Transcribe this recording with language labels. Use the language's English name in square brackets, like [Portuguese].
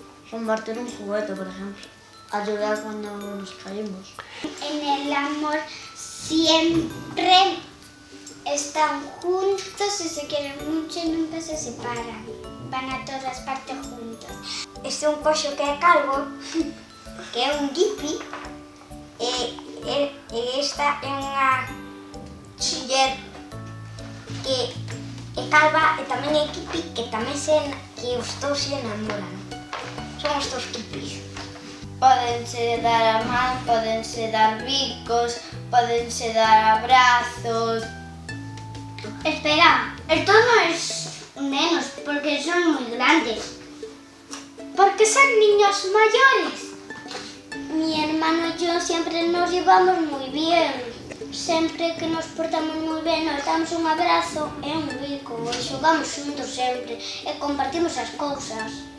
[Spanish] Compartir un juguete, por ejemplo. Ayudar cuando nos caímos. En el amor siempre están juntos y se quieren mucho y nunca se separan. Van a todas partes juntos. [Galician] Este é un coxo que é calvo, que é un guipi, e esta é unha muller que é calva e tamén é guipi, que tamén que os dous se enamoran. Son os dous guipis. Pódense dar a man, pódense dar bicos, pódense dar abrazos. [Spanish] Espera, esto no es menos porque son muy grandes. Porque son niños mayores. Mi hermano y yo siempre nos llevamos muy bien. [Galician] Sempre que nos portamos moi ben, nos damos un abrazo e un bico e xogamos xuntos sempre e compartimos as cousas.